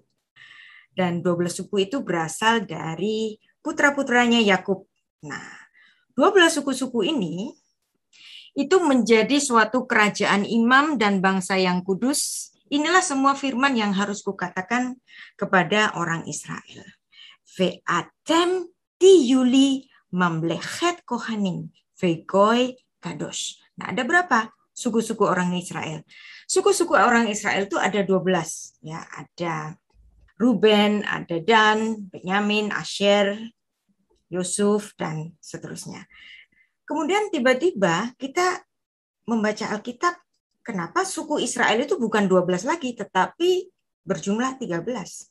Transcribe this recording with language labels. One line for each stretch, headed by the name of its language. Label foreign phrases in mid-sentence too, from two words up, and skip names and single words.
Indonesian: Dan 12 suku itu berasal dari putra-putranya Yakub. Nah, 12 suku-suku ini itu menjadi suatu kerajaan imam dan bangsa yang kudus. Inilah semua firman yang harus kukatakan kepada orang Israel.
Hebrew: Ve'atem tiyuli mamlechet kohanim ve'goy kadosh.
Indonesian: Nah, ada berapa suku-suku orang Israel? Suku-suku orang Israel itu ada 12. Ya, ada Ruben, ada Dan, Benyamin, Asher, Yusuf, dan seterusnya. Kemudian tiba-tiba kita membaca Alkitab, kenapa suku Israel itu bukan 12 lagi, tetapi berjumlah 13.